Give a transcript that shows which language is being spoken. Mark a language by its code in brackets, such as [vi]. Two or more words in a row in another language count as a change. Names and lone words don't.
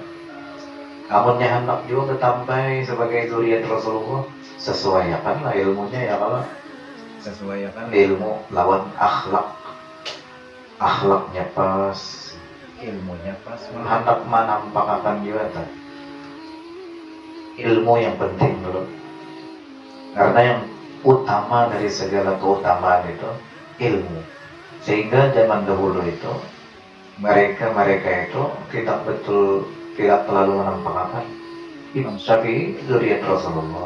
[bjn] Amunnya hendak juga bertampai sebagai zuriat Rasulullah, sesuaikanlah ilmunya [ar] ya Allah, [bjn] sesuaikan ilmu lawan akhlak, akhlaknya pas, ilmunya pas, hendak menampakkan juga tak? [id] Ilmu yang penting dulu, karena yang utama dari segala keutamaan itu ilmu. Sehingga zaman dahulu itu mereka itu tidak terlalu menampakkan Imam Syafi'i zuriat Rasulullah.